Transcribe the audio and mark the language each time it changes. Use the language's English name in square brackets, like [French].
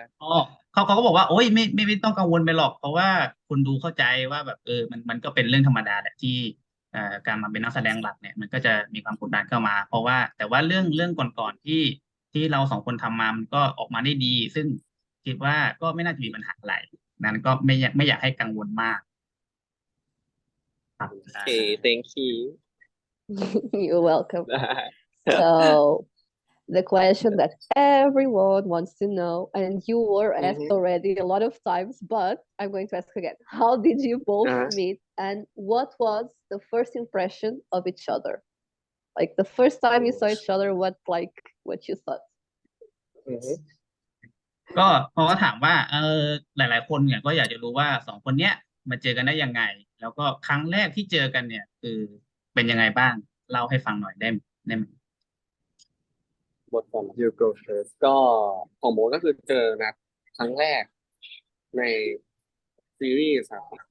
[Thai] อ๋อเขาก็บอกว่าโอ้ยไม่ต้องกังวลไปหรอกเพราะว่าคุณดูเข้าใจว่าแบบมันก็เป็นเรื่องธรรมดาแหละที่การมาเป็นนักแสดงหลักเนี่ยมันก็จะมีความกดดันเข้ามา เพราะว่าแต่ว่าเรื่องก่อนๆที่เราสองคนทำมามันก็ออกมาได้ดี ซึ่งคิดว่าก็ไม่น่าจะมีปัญหาอะไรนั้นก็ไม่อยากให้กังวลมากครับ [English] Okay, thank you. You're welcome. So the question that everyone wants to know, and you were asked already a lot of times, but I'm going to ask again. How did you both meet, and what was the first impression of each other? Like the first time you saw each other, what you thought? [Thai] ก็พอถามว่าหลายๆคนเนี่ยก็อยากจะรู้ว่าสองคนเนี้ยมาเจอกันได้ยังไง แล้วก็ครั้งแรกที่เจอกันเนี่ยคือเป็นยังไงบ้างเล่าให้ฟังหน่อยได้ไหม บทของ You Go First ก็ของโมก็คือเจอนัดครั้งแรกในซีรีส์ครับ